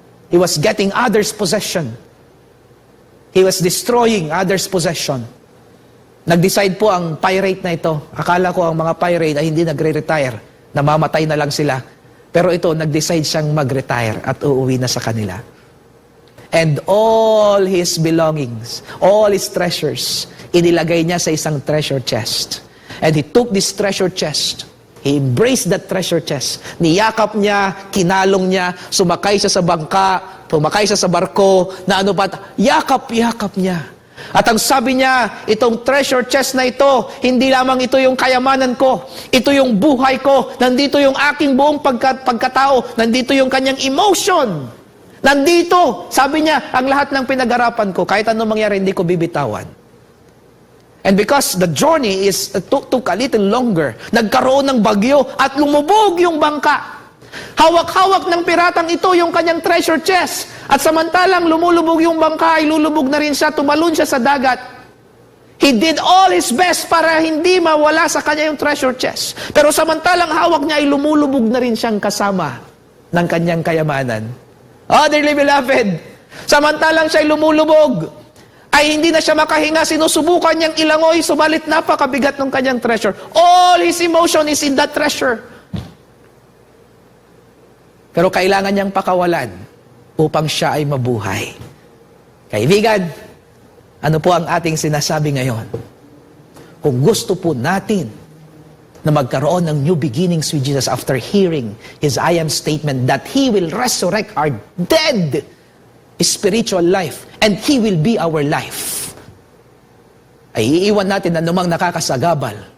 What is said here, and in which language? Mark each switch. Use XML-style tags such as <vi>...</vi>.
<en>He was getting others' possession. He was destroying others' possession.</en> <tl>Nag-decide po ang pirate na ito. Akala ko ang mga pirate ay hindi nagre-retire. Namamatay na lang sila. Pero ito, nag-decide siyang mag-retire at uuwi na sa kanila.</tl> <en>And all his belongings, all his treasures,</en> <tl>inilagay niya sa isang</tl> <en>treasure chest. And he took this treasure chest. He embraced that treasure chest.</en> <tl>Niyakap niya, kinalong niya, sumakay siya sa bangka, pumakay siya sa barko, na yakap-yakap niya. At ang sabi niya, itong treasure chest na ito, hindi lamang ito yung kayamanan ko, ito yung buhay ko, nandito yung aking buong pagkatao, nandito yung kanyang emotion. Nandito, sabi niya, ang lahat ng pinag-arapan ko, kahit anong mangyari, hindi ko bibitawan. And because the journey took a little longer, nagkaroon ng bagyo at lumubog yung bangka. Hawak-hawak ng piratang ito yung kanyang treasure chest. At samantalang lumulubog yung bangka, ay lulubog na rin siya, tumalon siya sa dagat.</tl> <en>He did all his best</en> <tl>para hindi mawala sa kanya yung</tl> <en>treasure chest.</en> <tl>Pero samantalang hawak niya, ay lumulubog na rin siyang kasama ng kanyang kayamanan.</tl> <en>Oh, dearly beloved,</en> <tl>samantalang siya ay lumulubog, ay hindi na siya makahinga, sinusubukan niyang ilangoy, subalit napakabigat ng kanyang treasure.</tl> <en>All his emotion is in that treasure.</en> <tl>Pero kailangan niyang pakawalan upang siya ay mabuhay. Kaibigan, ano po ang ating sinasabi ngayon? Kung gusto po natin na magkaroon ng</tl> <en>new beginnings with Jesus after hearing His I am statement that He will resurrect our dead spiritual life, and He will be our life,</en> <tl>ay iiwan natin anumang nakakasagabal.</tl>